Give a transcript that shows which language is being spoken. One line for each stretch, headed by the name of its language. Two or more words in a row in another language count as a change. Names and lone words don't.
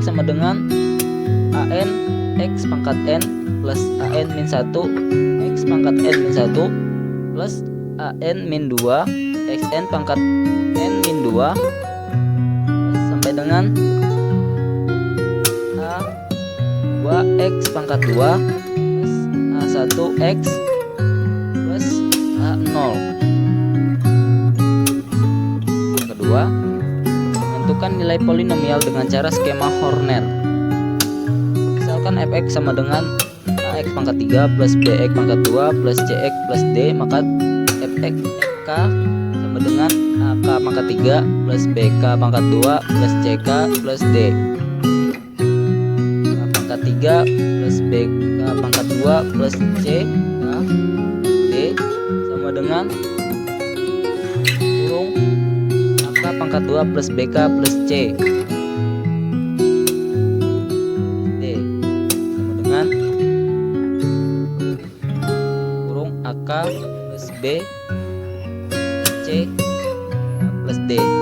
Indonesian: sama dengan an x pangkat n plus an min 1 x pangkat n min 1 plus an min 2 xn pangkat n min 2 sampai dengan a2x pangkat 2 plus a1x plus a0. Yang kedua, menentukan nilai polinomial dengan cara skema Horner. Misalkan fx sama dengan ax pangkat 3 plus bx pangkat 2 plus cx plus d, maka fx k sama dengan ak pangkat 3 plus bk pangkat 2 plus ck plus d. A pangkat 3 plus bk pangkat 2 plus ck d sama dengan kurung ak pangkat 2 plus bk plus c d sama dengan kurung ak plus b C plus D.